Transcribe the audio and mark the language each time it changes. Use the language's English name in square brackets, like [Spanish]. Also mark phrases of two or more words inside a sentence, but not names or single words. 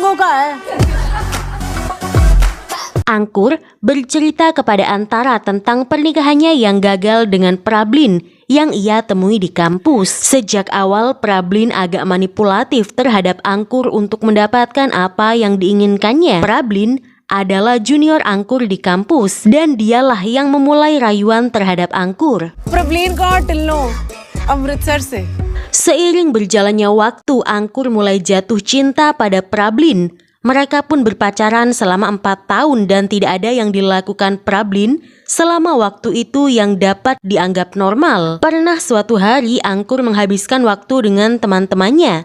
[Indonesian] Angkur bercerita kepada Antara tentang pernikahannya yang gagal dengan Prablin yang ia temui di kampus. Sejak awal Prablin agak manipulatif terhadap Angkur untuk mendapatkan apa yang diinginkannya. Prablin adalah junior Angkur di kampus dan dialah yang memulai rayuan terhadap Angkur. [Hindi] प्रवीण को हट लो अमृतसर से। [Indonesian] Seiring berjalannya waktu, Angkur mulai jatuh cinta pada Prablin. Mereka pun berpacaran selama 4 tahun dan tidak ada yang dilakukan Prablin selama waktu itu yang dapat dianggap normal. Pernah suatu hari Angkur menghabiskan waktu dengan teman-temannya.